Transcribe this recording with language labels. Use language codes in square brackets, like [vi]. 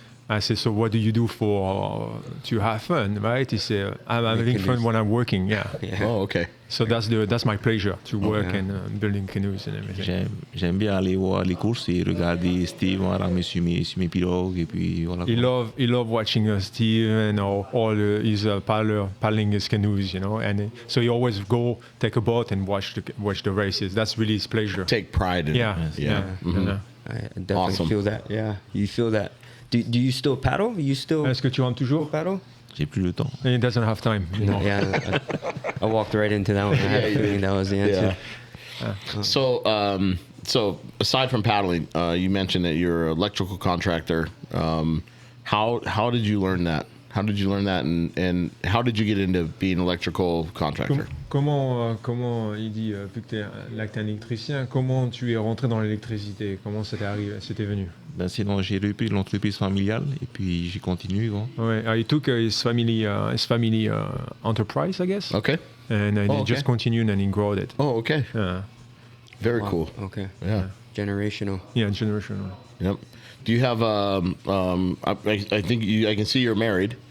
[en] I said, so what do you do to have fun, right? He said, I'm having fun when I'm working. Yeah. Oh, okay. So that's my pleasure to work and building canoes and everything. [fr] J'aime bien aller voir les courses et regarder Steve ramer sur mes pirogues et puis voilà. [en] He love watching Steve and all his paddling his canoes, and so he always go take a boat and watch the races. That's really his pleasure. Take pride in it. Yeah. I definitely Awesome. feel that. Yeah, you feel that. Do you still paddle? [fr] Est-ce que tu rentres toujours? [en] Paddle? [fr] J'ai plus le temps. [en] He doesn't have time. Yeah, I walked right into that one. I had a feeling that was the answer. Yeah. So aside from paddling, you mentioned that you're an electrical contractor. How did you learn that? How did you learn that, and how did you get into being an electrical contractor? [fr] Comment il dit, vu que tu es un électricien, comment tu es rentré dans l'électricité? Comment ça t'est arrivé, c'était venu? J'ai repris l'entreprise familiale et puis j'ai continué. [en] Ouais, he took his family enterprise, I guess. Okay. And he just continued and he grew it. Oh, okay. Yeah. Very Wow. cool. Okay. Yeah. Generational. Yeah, generational. Yep. Do you have I think I can see you're married.